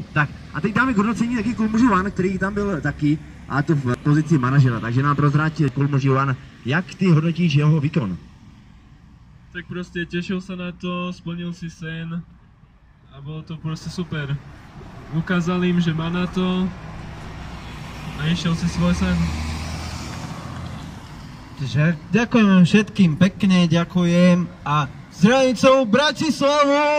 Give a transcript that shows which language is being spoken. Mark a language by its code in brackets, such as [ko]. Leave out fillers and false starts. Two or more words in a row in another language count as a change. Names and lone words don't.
[cs] Tak a teď dáme k hodnocení taky Kulmoživan, který tam byl taky, a to v pozici manažera, takže nám prozrať Kulmoživan, jak ty hodnotíš jeho výkon? Tak prostě těšil se na to, splnil si sen a bylo to prostě super. Ukázal jim, že má na to a [sk] išiel si svoj sen. Takže ďakujem všetkým pekne, ďakujem a zdravicou Bratislavu!